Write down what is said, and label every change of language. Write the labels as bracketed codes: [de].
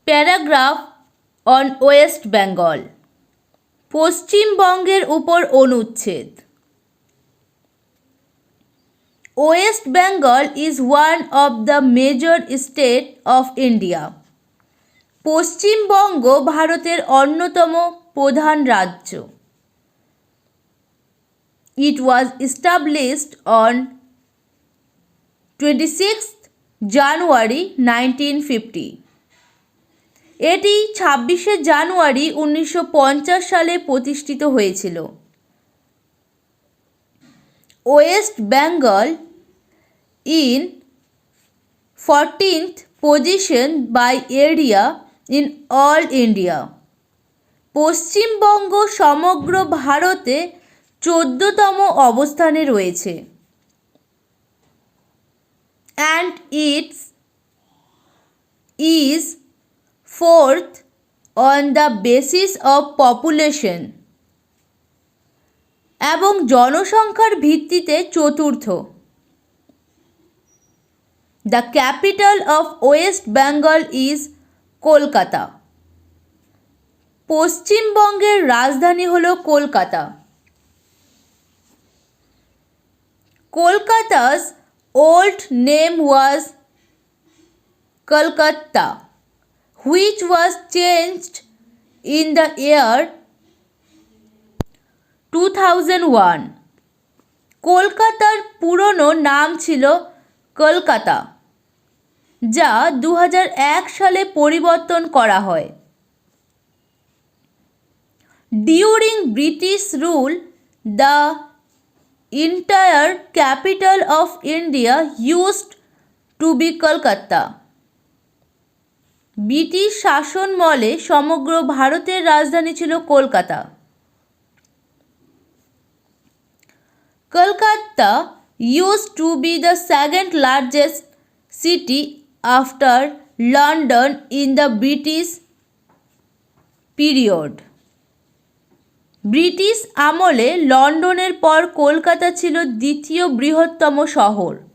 [en] paragraph on West Bengal, [bn] পশ্চিমবঙ্গের উপর অনুচ্ছেদ। [en] West Bengal is one of the major state of India. [bn] Paschimbanga ভারতের অন্যতম প্রধান রাজ্য। [en] It was established on 26th January 1950. [bn] এটি 26শে জানুয়ারি 1950 সালে প্রতিষ্ঠিত হয়েছিল। [en] West Bengal in 14th position by area in all India. [bn] Paschimbanga সমগ্র ভারতে 14তম অবস্থানে রয়েছে। [en] And it is fourth on the basis of population, [bn] এবং জনসংখ্যার ভিত্তিতে চতুর্থ। [en] The capital of West Bengal is Kolkata. [bn] পশ্চিমবঙ্গের রাজধানী হল Kolkata. [en] Kolkata's old name was Calcutta, which was changed in the year 2001. [bn] কলকাতার পুরনো নাম ছিল কলকাতা, যা 2001 সালে পরিবর্তন করা হয়। [en] During British rule, the entire capital of India used to be Kolkata. [bn] British শাসনামলে সমগ্র ভারতের রাজধানী ছিল Kolkata. [en] Kolkata used to be the second largest city after London in the British period. [bn] British আমলে লন্ডনের পর কলকাতা ছিল দ্বিতীয় বৃহত্তম শহর।